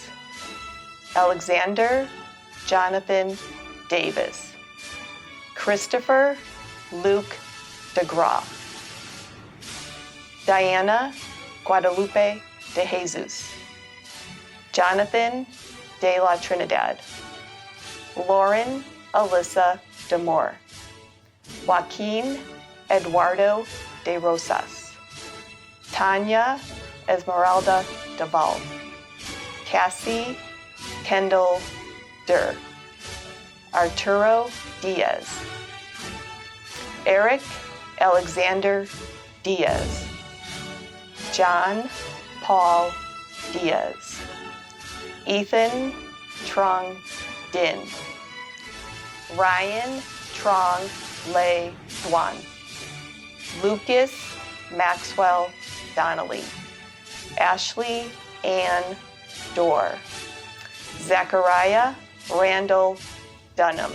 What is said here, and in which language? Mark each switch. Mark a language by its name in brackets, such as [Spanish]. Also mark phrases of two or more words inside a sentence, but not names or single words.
[English] Alexander Jonathan Davis. Christopher Luke DeGraw. Diana Guadalupe de Jesus. Jonathan de la Trinidad. Lauren Alyssa Demore. Joaquin Eduardo de Rosas. Tanya Esmeralda Deval. Cassie Kendall Durr. Arturo Diaz. Eric Alexander Diaz. John Paul Diaz. Ethan Trong Din. Ryan Trong Lei Duan. Lucas Maxwell Donnelly. Ashley Ann Dorr. Zechariah Randall Dunham.